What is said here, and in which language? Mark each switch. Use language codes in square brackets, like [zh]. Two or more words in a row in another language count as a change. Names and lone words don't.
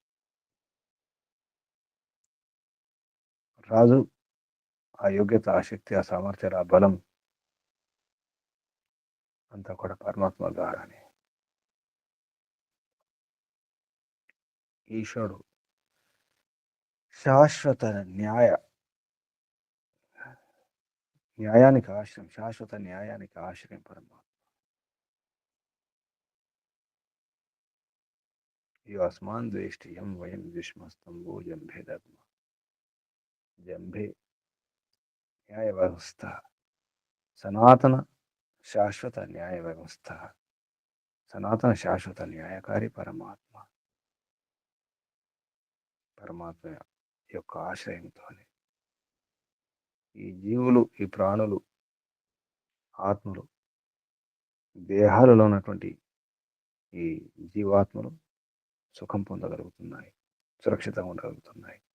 [te] రాజు ఆ యోగ్యత, ఆ శక్తి, ఆ సామర్థ్యాలు, ఆ బలం అంతా కూడా పరమాత్మ ద్వారానే. ఈశ్వరుడు శాశ్వత న్యాయానికి ఆశ్రయం, శాశ్వత న్యాయానికి ఆశ్రయం పరమాత్మ. [sa] यो अस्मान् द्वेष्टि यं वयं द्विष्मस्तंभो जम्भे दद्म. [te] జంభే న్యాయ వ్యవస్థా, సనాతన శాశ్వత న్యాయ వ్యవస్థ, సనాతన శాశ్వత న్యాయకారి పరమాత్మ. పరమాత్మ యొక్క ఆశ్రయంతోనే ఈ జీవులు, ఈ ప్రాణులు, ఆత్మలు, దేహాలలో ఉన్నటువంటి ఈ జీవాత్మలు సుఖం పొందగలుగుతున్నాయి, సురక్షితంగా ఉండగలుగుతున్నాయి.